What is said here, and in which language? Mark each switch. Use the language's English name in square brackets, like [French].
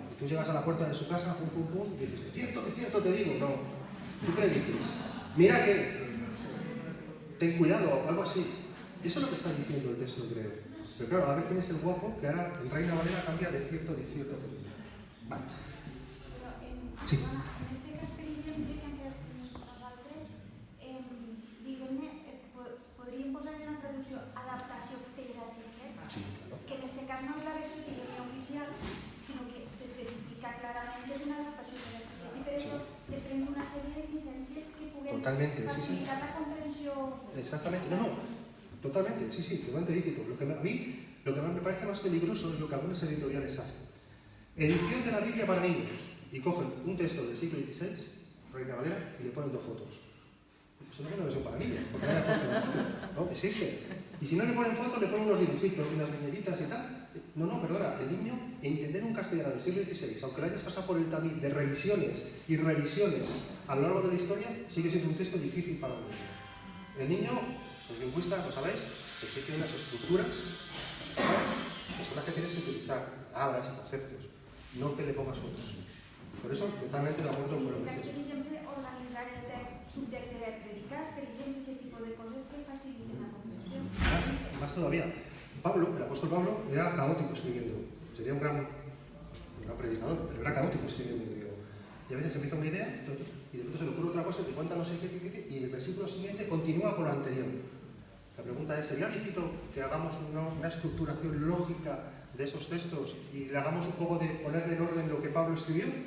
[Spanish] Y tú llegas a la puerta de su casa, pum, pum, pum, y dices, de cierto te digo. No. ¿Tú qué le dices? Mira que, ten cuidado, algo así. Eso es lo que está diciendo el texto, creo. Pero claro, a ver quién es el guapo que ahora en Reina Valera cambia de cierto. Vale. Sí. [Catalan] En este cas, per exemple, que han creat nosaltres, diguem-ne, podríem posar en la traducció adaptació pedagògica, que en este cas no és la versió que hi ha oficial, sinó que s'especifica clarament que és una adaptació pedagògica i per això te prens una sèrie de llicències que puguem facilitar la comprensió. [Spanish] Exactamente, no. Totalmente, sí, totalmente lícito. Lo que me parece más peligroso es lo que algunas editoriales hacen. Edición de la Biblia para niños. Y cogen un texto del siglo XVI, Reina Valera, y le ponen 2 fotos. Eso no es una versión para niños, porque no existe. Y si no le ponen fotos, le ponen unos dibujitos, unas viñetitas y tal. No, perdona, el niño, entender un castellano del siglo XVI, aunque le hayas pasado por el tamiz de revisiones y revisiones a lo largo de la historia, sigue siendo un texto difícil para un niño. El niño, sois lingüistas, lo sabéis, existe unas estructuras que son las que tienes que utilizar. utilizar palabras y conceptos, no que le pongas fotos. Por eso, totalmente de acuerdo con lo que [Catalan] Per [Spanish] dices. [Catalan] exemple, organitzar el text subjecte verb predicat, per exemple, aquest tipus de coses que faciliten la comprensió. [Spanish] Más todavía, Pablo, el apóstol Pablo, era caótico escribiendo. Sería un gran predicador, pero era caótico escribiendo. Y a veces empieza una idea y de pronto se le ocurre otra cosa y te cuenta no sé qué, y el versículo siguiente continúa con lo anterior. La pregunta es, ¿sería lícito que hagamos una estructuración lógica de esos textos y le hagamos un poco de ponerle en orden lo que Pablo escribió?